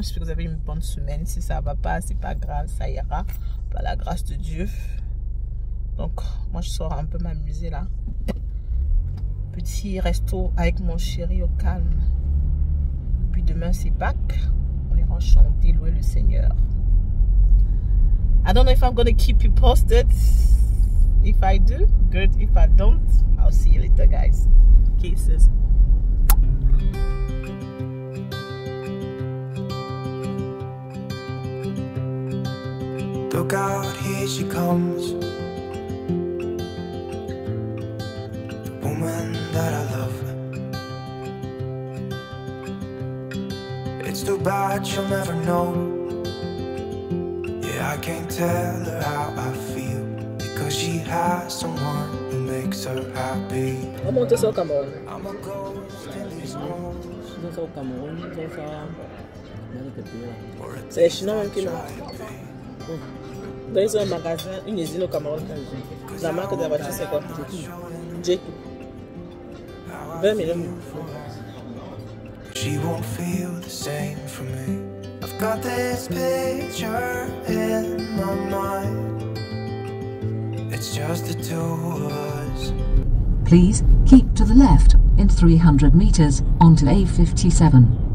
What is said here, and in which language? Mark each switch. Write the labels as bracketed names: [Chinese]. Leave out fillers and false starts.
[French] J'espère que vous avez une bonne semaine. Si ça ne va pas, c'est pas grave, ça ira. Par la grâce de Dieu. Donc, moi, je sors un peu m'amuser là. Petit resto avec mon chéri au calme. Puis demain, c'est Pâques. On ira chanter, louer le Seigneur. [English] I don't know if I'm going to keep you posted. If I do, good. If I don't, I'll see you later, guys. Kisses. Look out, here she comes. The woman that I love. It's too bad she'll never know. I can't tell her how I feel because she has someone who makes her happy. [French] On monte ça au Cameroun. [English] I'm a ghost in these walls. [French] Ça au Cameroun, ça dans les pays. C'est les Chinois même qui l'ont. Dans un magasin, une usine au Cameroun. La marque de la voiture, c'est quoi? JQ. 20 millions. [English] She won't feel the same for me. I've got this picture in my mind. It's just the two of us. Please keep to the left in 300 meters onto A57.